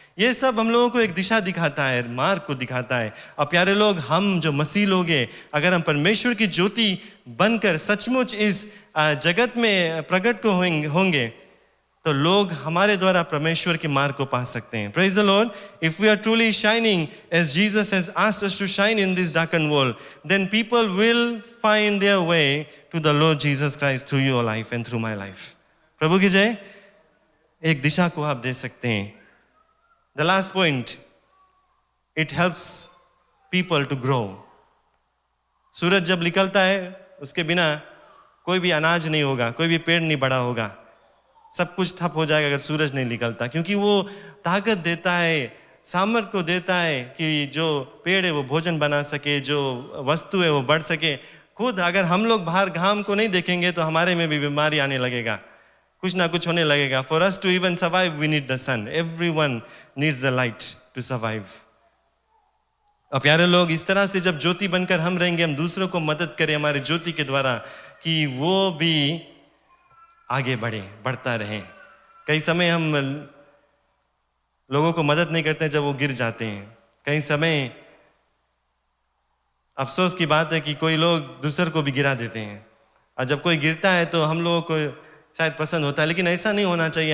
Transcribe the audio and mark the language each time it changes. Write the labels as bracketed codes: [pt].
[hi] ये सब हम लोगों को एक दिशा दिखाता है, मार्ग को दिखाता है. और प्यारे लोग, हम जो मसीह लोग हैं, अगर हम परमेश्वर की ज्योति बनकर सचमुच इस जगत में प्रकट को होंगे तो लोग हमारे द्वारा परमेश्वर के मार्ग को पा सकते हैं. [en] Praise the lord. If we are truly shining as Jesus has asked us to shine in this darken world, then people will find their way to the lord Jesus Christ through your life and through my life. [hi] प्रभु की जय. एक दिशा को आप दे सकते हैं. [en] The last point, it helps people to grow. [hi] सूरज जब निकलता है, उसके बिना कोई भी अनाज नहीं होगा, कोई भी पेड़ नहीं बड़ा होगा, सब कुछ ठप हो जाएगा अगर सूरज नहीं निकलता. क्योंकि वो ताकत देता है, सामर्थ्य को देता है कि जो पेड़ है वो भोजन बना सके, जो वस्तु है वो बढ़ सके. खुद अगर हम लोग बाहर घाम को नहीं देखेंगे तो हमारे में भी बीमारी आने लगेगा, कुछ ना कुछ होने लगेगा. [en] For us to even survive, we need the sun. Everyone needs the light to survive. [hi] और प्यारे लोग, इस तरह से जब ज्योति बनकर हम रहेंगे, हम दूसरों को मदद करें हमारे ज्योति के द्वारा कि वो भी आगे बढ़ता रहे. कई समय हम लोगों को मदद नहीं करते जब वो गिर जाते हैं. कई समय अफसोस की बात है कि कोई लोग दूसरे को भी गिरा देते हैं, और जब कोई गिरता है तो हम लोगों को शायद पसंद होता है, लेकिन ऐसा नहीं होना चाहिए.